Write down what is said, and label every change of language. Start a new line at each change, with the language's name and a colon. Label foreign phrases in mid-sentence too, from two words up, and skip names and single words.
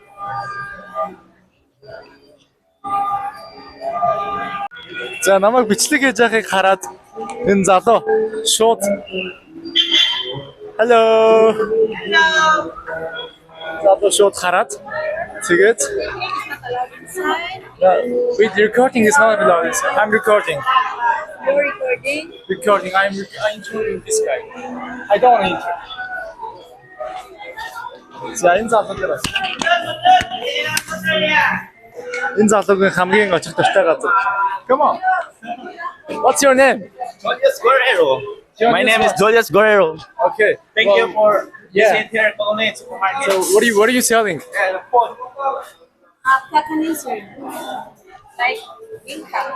Mongolian: За намайг бичлэг хийж байгааг хараад энэ залуу шууд Hello. Залуу шууд хараад тэгээд
English: with recording is not allowed. I'm recording. You're recording? Recording. I'm interviewing this guy. I don't want to interview.
Mongolian: За энэ залуу дээр бас. Энэ залуугийн хамгийн очих дуртай газар.
English: Come on. What's your name? Julius Guerrero. My name is Julius Guerrero. Okay. Thank you for visiting here at Colonnade Supermarket. So what are you selling? Phone. Placanism. Like income.